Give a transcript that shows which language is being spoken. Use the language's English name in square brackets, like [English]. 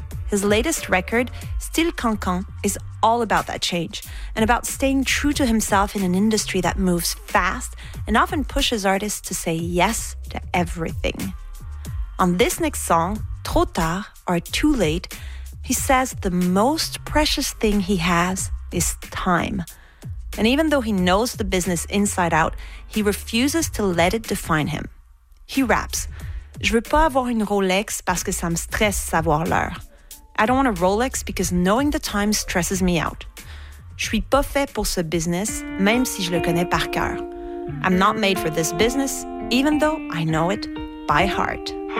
[English] His latest record, Style Cancan, is all about that change and about staying true to himself in an industry that moves fast and often pushes artists to say yes to everything. On this next song, Trop Tard, or Too Late, he says the most precious thing he has is time. And even though he knows the business inside out, he refuses to let it define him. He raps, [French] Je veux pas avoir une Rolex parce que ça me stresse savoir l'heure. [English] I don't want a Rolex because knowing the time stresses me out. [French] Je suis pas fait pour ce business, même si je le connais par cœur. [English] I'm not made for this business, even though I know it by heart.